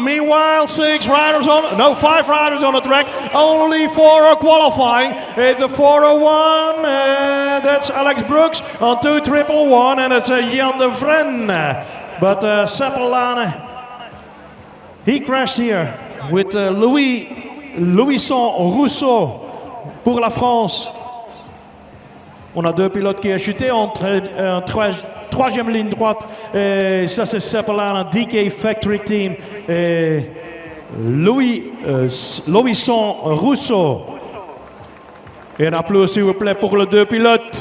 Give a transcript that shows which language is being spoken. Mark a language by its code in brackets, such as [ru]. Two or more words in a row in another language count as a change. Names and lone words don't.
[en] Meanwhile, 5 riders on the track. Only 4 are qualifying. It's a 4:01. That's Alex Brooks on 2:111, and it's Jan de Vren. But Seppel Lane, he crashed here with Louison Rousseau [fr] pour la France. On a 2 pilotes qui ont chuté en troisième ligne droite. Et ça, c'est Seppel Lane, DK Factory Team. Et Louison Rousseau. [nl] Et een applaus, [fr] s'il vous plaît, pour les 2 pilotes.